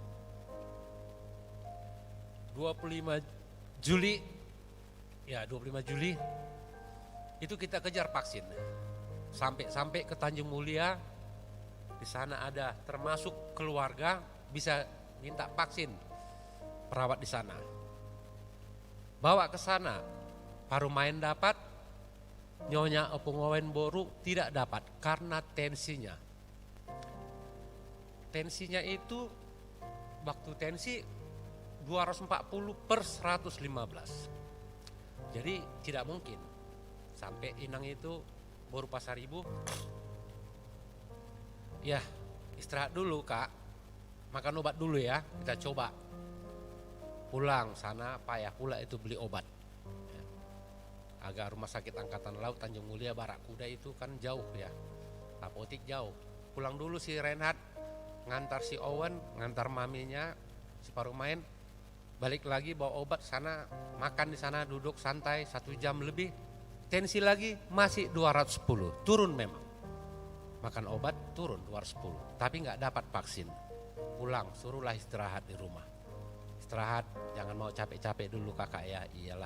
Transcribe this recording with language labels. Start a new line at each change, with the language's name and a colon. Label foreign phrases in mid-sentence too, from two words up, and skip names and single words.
Indonesian: 25 Juli itu kita kejar vaksin. Sampai ke Tanjung Mulia, di sana ada termasuk keluarga bisa minta vaksin, perawat di sana. Bawa ke sana, Parumain dapat, nyonya opung owen boru tidak dapat karena tensinya. Tensinya itu waktu tensi 240/115. Jadi tidak mungkin. Sampai Inang itu baru Pasar Ibu. Ya, istirahat dulu Kak. Makan obat dulu ya, kita coba. Pulang sana payah pula itu beli obat. Agak rumah sakit Angkatan Laut Tanjung Mulia Barakuda itu kan jauh ya. Apotik jauh. Pulang dulu si Renhat, ngantar si Owen, ngantar maminya, si Parumain, balik lagi bawa obat sana, makan di sana, duduk santai 1 jam lebih. Tensi lagi masih 210, turun memang. Makan obat turun 210, tapi nggak dapat vaksin. Pulang, suruhlah istirahat di rumah. Istirahat, jangan mau capek-capek dulu kakak ya, iyalah.